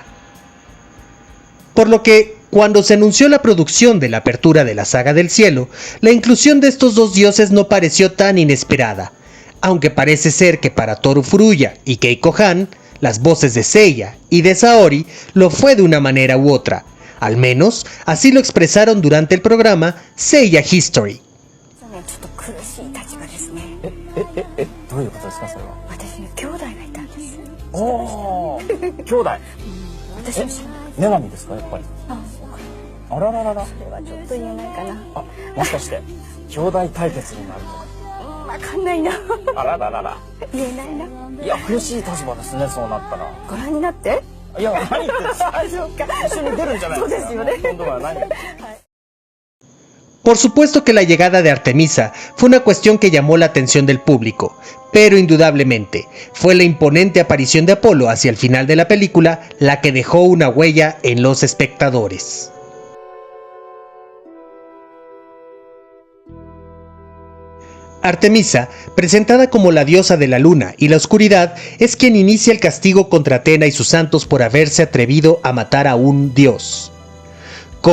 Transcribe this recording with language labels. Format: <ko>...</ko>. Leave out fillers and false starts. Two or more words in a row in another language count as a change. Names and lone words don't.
<es>Por lo que, cuando se anunció la producción de la apertura de la saga del cielo, la inclusión de estos dos dioses no pareció tan inesperada, aunque parece ser que para Toru Furuya y Keiko Han, las voces de Seiya y de Saori lo fue de una manera u otra. Al menos, así lo expresaron durante el programa Seiya History.</es> <ja>どういうことですかそれは。私ね兄弟がいたんです。おお、兄弟。私も知らない。女神ですかやっぱり。あらららら。それはちょっと言えないかな。あ、もしかして兄弟対決になるとか。わかんないな。あらららら。言えないな。いや苦しい立場ですねそうなったら。ご覧になって。いや何言ってんですか。そうか。一緒に出るんじゃないですか。そうですよね。今度は何。</ja> <es>Por supuesto que la llegada de Artemisa fue una cuestión que llamó la atención del público, pero indudablemente fue la imponente aparición de Apolo hacia el final de la película la que dejó una huella en los espectadores. Artemisa, presentada como la diosa de la luna y la oscuridad, es quien inicia el castigo contra Atena y sus santos por haberse atrevido a matar a un dios.</es>